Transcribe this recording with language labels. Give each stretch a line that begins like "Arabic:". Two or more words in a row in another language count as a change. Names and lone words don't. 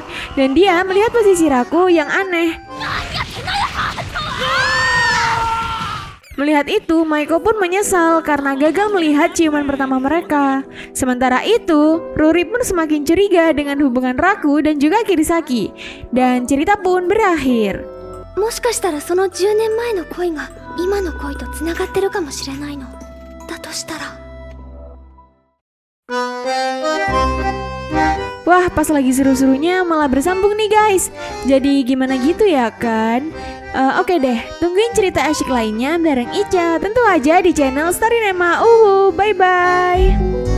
Indonesian: Dan dia melihat posisi Raku yang aneh. Melihat itu, Maiko pun menyesal karena gagal melihat ciuman pertama mereka. Sementara itu, Ruri pun semakin curiga dengan hubungan Raku dan juga Kirisaki. Dan cerita pun berakhir.
Japanese: もしかしたらその10年前の恋が今の恋とつながってるかもしれないの。だとしたら
Indonesian: Wah, pas lagi seru-serunya malah bersambung nih guys. Jadi gimana gitu ya kan? Oke deh, tungguin cerita asyik lainnya bareng Ica. Tentu aja di channel Story Nema. Bye-bye.